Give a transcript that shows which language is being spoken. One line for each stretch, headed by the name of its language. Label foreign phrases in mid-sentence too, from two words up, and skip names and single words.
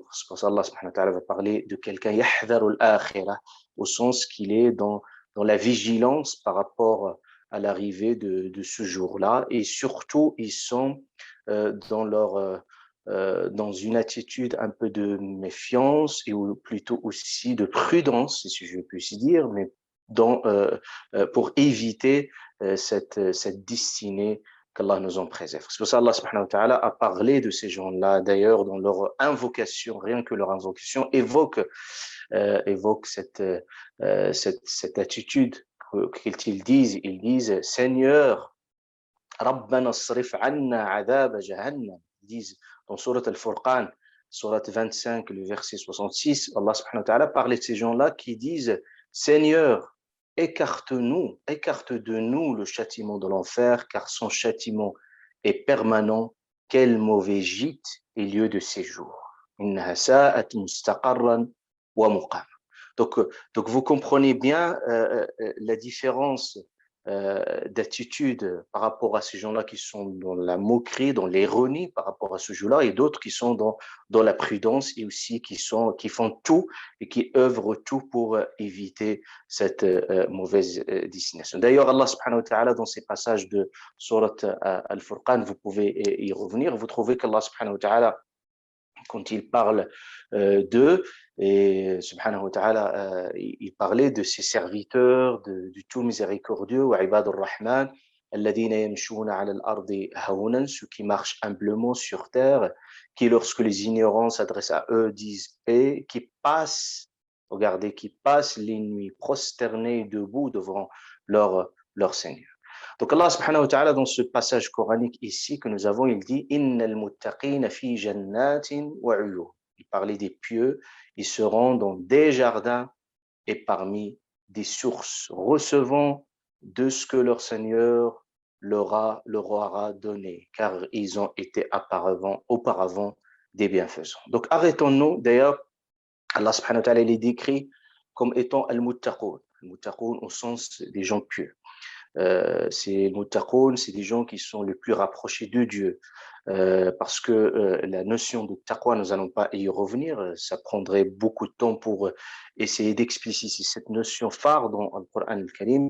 French: C'est pour ça qu'Allah
Arabic: subhanahu wa ta'ala
French: va parler de quelqu'un
Arabic: yahdharu al-akhirah,
French: au sens qu'il est dans la vigilance par rapport à l'arrivée de ce jour-là, et surtout ils sont dans une attitude un peu de méfiance et plutôt aussi de prudence, si je puis dire, mais pour éviter cette destinée qu'Allah nous en préserve. C'est pour ça qu'Allah
Arabic: subhanahu wa ta'ala
French: a parlé de ces gens-là, d'ailleurs, dans leur invocation, rien que leur invocation évoque cette attitude qu'ils disent. Ils disent Seigneur,
Arabic: Rabbana asrif anna adhab jahannam.
French: Ils disent dans Surat Al-Furqan, Surat 25, le verset 66, Allah
Arabic: subhanahu wa ta'ala
French: parlait de ces gens-là qui disent Seigneur, écarte de nous le châtiment de l'enfer, car son châtiment est permanent. Quel mauvais gîte et lieu de séjour.
Arabic: Innaha sa'at mustaqarran wa muqama.
French: Donc vous comprenez bien la différence d'attitude par rapport à ces gens-là qui sont dans la moquerie, dans l'ironie par rapport à ce jeu-là, et d'autres qui sont dans la prudence et aussi qui font tout et qui œuvrent tout pour éviter cette mauvaise destination. D'ailleurs, Allah
Arabic: subhanahu wa ta'ala,
French: dans ces passages de Surat Al-Furqan, vous pouvez y revenir, vous trouvez qu'Allah
Arabic: subhanahu wa ta'ala,
French: quand il parle d'eux, et
Arabic: subhanahu wa ta'ala,
French: il parlait de ses serviteurs, du tout miséricordieux,
Arabic: wa ibadur rahman, alladhina yamshuna ala al-ardi hawnan,
French: ceux qui marchent humblement sur terre, qui lorsque les ignorants s'adressent à eux disent paix, qui passent, regardez, qui passent les nuits prosternés debout devant leur Seigneur. Donc Allah
Arabic: subhanahu wa ta'ala,
French: dans ce passage coranique ici que nous avons, il dit
Arabic: innal muttaqina fi jannatin wa uyun.
French: Il parlait des pieux, ils seront dans des jardins et parmi des sources, recevant de ce que leur Seigneur leur aura donné, car ils ont été auparavant des bienfaisants. Donc arrêtons-nous. D'ailleurs, Allah
Arabic: subhanahu wa ta'ala
French: les décrit comme étant al-muttaqun. Al-muttaqun au sens des gens pieux. Ces muttaqoun, c'est des gens qui sont les plus rapprochés de Dieu. Parce que la notion de taqwa, nous n'allons pas y revenir, ça prendrait beaucoup de temps pour essayer d'expliciter cette notion phare dans le Coran al-Karim.